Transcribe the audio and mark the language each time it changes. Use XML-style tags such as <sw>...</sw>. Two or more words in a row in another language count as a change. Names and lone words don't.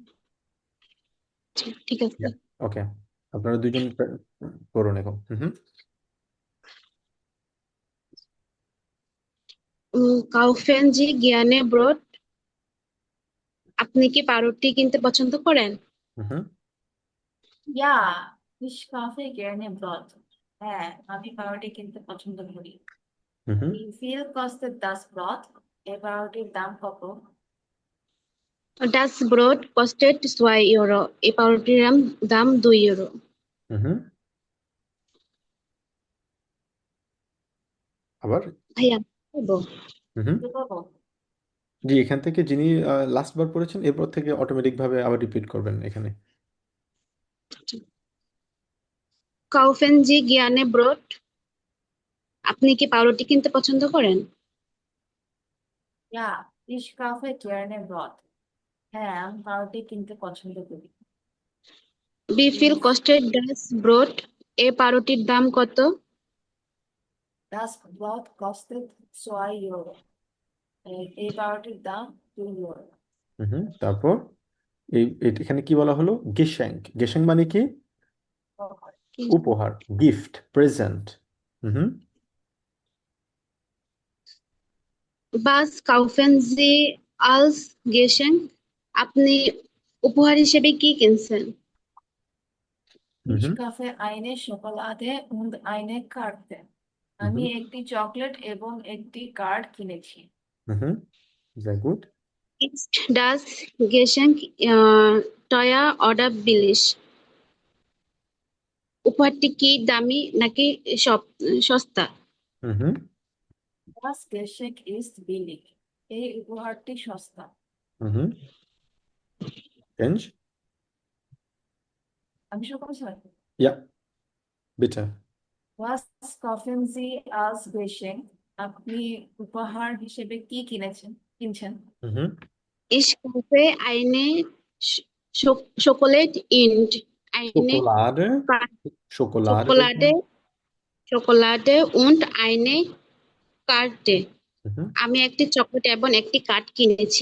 <bn>ঠিক আছে। ওকে, আপনারা দুজন করুন এখন। হুম</bn> <de>Kaufen Sie gerne Brot,</de> <bn>আপনি কি পাউরুটি কিনতে পছন্দ করেন? হুম</bn> <de>Ja, ich kaufe gerne Brot.</de> <bn>হ্যাঁ, আমি পাউরুটি কিনতে পছন্দ করি। হুম</bn> <de>Wie viel kostet das Brot?</de> <bn>এই পাউরুটির দাম কত?</bn> <de>Das Brot kostet 2 Euro,</de> <bn>এই পাউরুটির দাম 2 ইউরো। হুম আবার? ভাইয়া বলবো? হুম কি বলবো? জি, এখান থেকে যিনি লাস্ট বার পড়েছেন এরপর থেকে অটোমেটিক ভাবে আবার রিপিট করবেন এখানে।</bn> <de>Kaufen Sie gerne Brot?</de> <bn>আপনি কি পাউরুটি কিনতে পছন্দ করেন?</bn> <de>ইয়া, ich kaufe gerne Brot.</de> <bn>হ্যাঁ, আমি পাউরুটি কিনতে পছন্দ করি।</bn> <de>Wie viel Wie kostet das Brot?</de> <bn>এই পাউরুটির দাম কত?</bn> <de>Das Brot kostet 2 Euro.</de> <bn>এই পাউরুটির দাম 2 ইউরো। তারপর এখানে কি বলা হলো? গেশাঙ্ক। গেশাঙ্ক মানে কি? উপহার,</bn> <en>gift, present.</en> <bn>হুম</bn> <de>Was kaufen Sie als Geschenk?</de> <bn>আপনি উপহার হিসেবে কি কিনছেন?</bn> <de>Ich হুম kaufe eine Schokolade und eine Karte.</de> <bn>আমি হুম একটি চকলেট এবং একটি কার্ড কিনেছি।</bn> <de>হুম sehr gut. Ist das Geschenk teuer oder billig?</de> <bn>উপহারটি কি দামি নাকি সস্তা? হুম</bn> <de>Das Geschenk ist billig.</de> <bn>এই উপহারটি সস্তা।</bn> <en>হুম Change?</en> <bn>আমি শুরু করছি?</bn> <de>Ja, bitte. Was kaufen Sie als Geschenk? আপনি উপহার হিসেবে কি কিনছেন? হুম Ich kaufe eine Schokolade und eine Schokolade. Schokolade. Schokolade, Schokolade und eine Karte. হুম</de> <bn>আমি একটি চকলেট এবং একটি কার্ড কিনেছি।</bn>